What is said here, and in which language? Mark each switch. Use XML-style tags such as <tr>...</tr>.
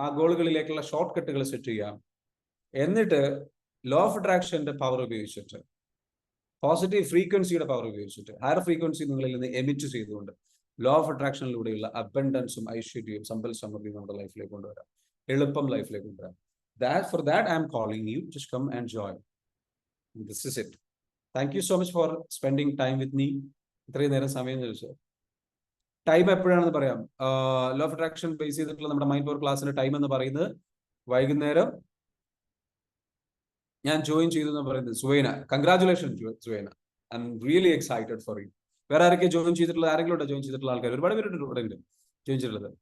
<ml>ആ ഗോളുകളിലേക്കുള്ള short കട്ടുകൾ set ചെയ്യാം. എന്നിട്ട് ലോ ഓഫ് അട്രാക്ഷന്റെ പവർ ഉപയോഗിച്ചിട്ട്, പോസിറ്റീവ് ഫ്രീക്വൻസിയുടെ പവർ ഉപയോഗിച്ചിട്ട്, ഹയർ ഫ്രീക്വൻസി നിങ്ങളിൽ നിന്ന് എമിറ്റ് ചെയ്തുകൊണ്ട് ലോ ഓഫ് അട്രാക്ഷനിലൂടെയുള്ള അബണ്ടൻസും ഐശ്വര്യവും സമ്പൽ സമൃദ്ധിയും നമ്മുടെ ലൈഫിലേക്ക് കൊണ്ടുവരാം. എളുപ്പം ലൈഫിലേക്ക് കൊണ്ടുവരാം.</ml> <en>For that I am calling you. Just come and join. This is it. Thank you so much for spending time with me.</en> <ml>ഇത്രയും നേരം സമയം ചോദിച്ചത്. ടൈം എപ്പോഴാണെന്ന് പറയാം. ലോ ഓഫ് അട്രാക്ഷൻ ബേസ് ചെയ്തിട്ടുള്ള നമ്മുടെ മൈൻഡ് പവർ ക്ലാസ്സിന്റെ ടൈം എന്ന് പറയുന്നത് വൈകുന്നേരം ഞാൻ ജോയിൻ ചെയ്തു എന്ന് പറയുന്നത് സുവൈന. Congratulation സുവൈന.</ml> <en>I am really excited for you.</en> <ml>വേറെ ആരൊക്കെ ജോയിൻ ചെയ്തിട്ടുള്ള, ആരെങ്കിലും ജോയിൻ ചെയ്തിട്ടുള്ള ആൾക്കാർ ഒരുപാട് പേരുണ്ട് ഇവിടെ ഉണ്ട് ജോയിൻ ചെയ്തിട്ടുള്ളത്.</ml>